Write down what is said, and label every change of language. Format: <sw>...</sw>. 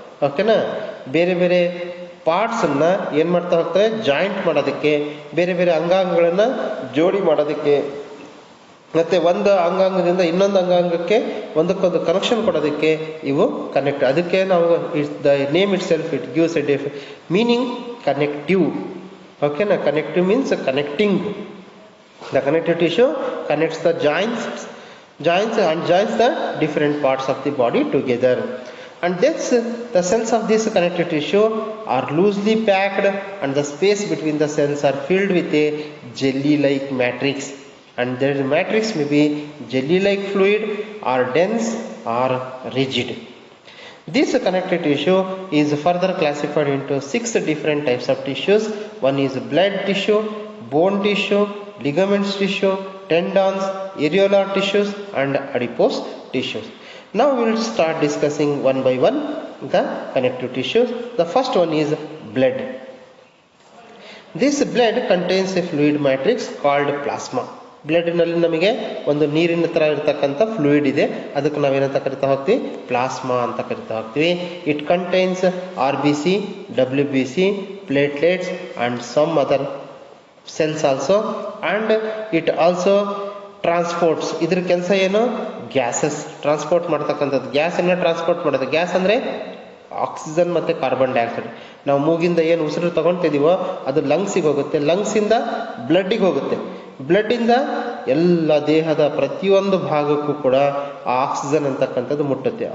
<kn>ಓಕೆನಾ, ಬೇರೆ ಬೇರೆ ಪಾರ್ಟ್ಸ್ ಅನ್ನ ಏನ್ ಮಾಡ್ತಾ ಹೋಗ್ತವೆ, ಜಾಯಿಂಟ್ ಮಾಡೋದಕ್ಕೆ, ಬೇರೆ ಬೇರೆ ಅಂಗಾಂಗಗಳನ್ನ ಜೋಡಿ ಮಾಡೋದಕ್ಕೆ, ಮತ್ತೆ ಒಂದು ಅಂಗಾಂಗದಿಂದ ಇನ್ನೊಂದು ಅಂಗಾಂಗಕ್ಕೆ ಒಂದಕ್ಕೊಂದು ಕನೆಕ್ಷನ್ ಕೊಡೋದಕ್ಕೆ ಇವು ಕನೆಕ್ಟ್. ಅದಕ್ಕೆ ನಾವು</kn> <en>The name itself it gives a meaning connective. ಓಕೆನಾ, connective means connecting. The connective tissue connects the joints and joins the different parts of the body together. And thus the cells of this connective tissue are loosely packed and the space between the cells are filled with a jelly-like matrix. And the matrix may be jelly-like fluid or dense or rigid. This connective tissue is further classified into 6 different types of tissues. One is blood tissue, bone tissue, ligaments tissue, tendons, areolar tissues and adipose tissues. Now we will start discussing one by one the connective tissues. The first one is blood. This blood contains a fluid matrix called plasma.</en> <kn>Blood ನಲ್ಲಿ ನಮಗೆ ಒಂದು ನೀರಿನ ತರ ಇರತಕ್ಕಂಥ fluid ಇದೆ, ಅದಕ್ಕೆ ನಾವೇನಂತ ಕರಿತಾ ಹೋಗ್ತೀವಿ, ಪ್ಲಾಸ್ಮಾ ಅಂತ ಕರಿತಾ ಹೋಗ್ತೀವಿ.</kn> <en>It contains RBC, WBC, platelets and some other cells also, and it also transports.</en> <kn>ಇದ್ರ ಕೆಲಸ ಏನು, ಗ್ಯಾಸಸ್ ಟ್ರಾನ್ಸ್ಪೋರ್ಟ್ ಮಾಡ್ತಕ್ಕಂಥದ್ದು. ಗ್ಯಾಸನ್ನ ಟ್ರಾನ್ಸ್ಪೋರ್ಟ್ ಮಾಡೋದು. ಗ್ಯಾಸ್ ಅಂದರೆ ಆಕ್ಸಿಜನ್ ಮತ್ತು ಕಾರ್ಬನ್ ಡೈಆಕ್ಸೈಡ್. ನಾವು ಮೂಗಿಂದ ಏನು ಉಸಿರು ತಗೊಳ್ತಿದೀವೋ ಅದು ಲಂಗ್ಸಿಗೆ ಹೋಗುತ್ತೆ, ಲಂಗ್ಸಿಂದ ಬ್ಲಡ್ಡಿಗೆ ಹೋಗುತ್ತೆ, ಬ್ಲಡ್ಡಿಂದ ಎಲ್ಲ ದೇಹದ ಪ್ರತಿಯೊಂದು ಭಾಗಕ್ಕೂ ಕೂಡ ಆ ಆಕ್ಸಿಜನ್ ಅಂತಕ್ಕಂಥದ್ದು ಮುಟ್ಟುತ್ತೆ.</kn>